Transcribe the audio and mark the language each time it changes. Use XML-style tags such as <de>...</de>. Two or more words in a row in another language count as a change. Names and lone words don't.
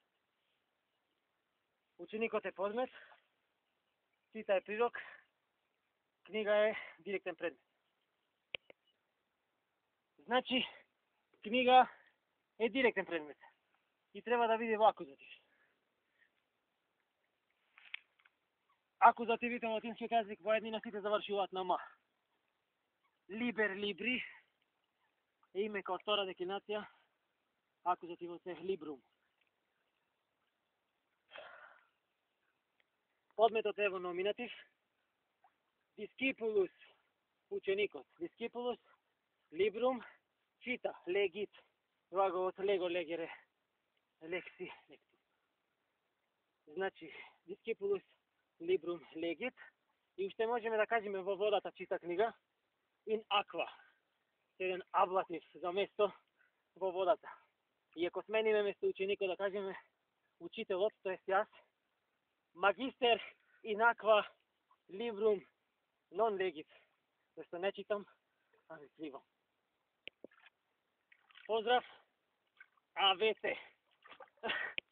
<mk>Ученикот е подмет, чита е прирок, книга е директен предмет. Значи, книга е директен предмет и треба да види акузатив. Akuzativите на латински език во еднина сите завршуваат на ма.</mk> <la>Liber libri</la> <mk>е име као втора деклинација, акузативот е librum. Подметот е во номинатив. Discipulus, ученикот.</mk> <la>Discipulus, librum, чита, legit. Глаголот lego, legere, lexi, lectus. Значи, discipulus, librum, legit.</la> <mk>И уште можеме да кажеме во водата чита книга.</mk> <la>In aqua.</la> <mk>Еден аблатив за место во водата. И ако смениме место ученикот да кажеме учителот, тоа е јас,</mk> <la>magister in aqua librum non legit.</la> <mk>Зашто не читам, а не сливам. Поздрав, авете!</mk>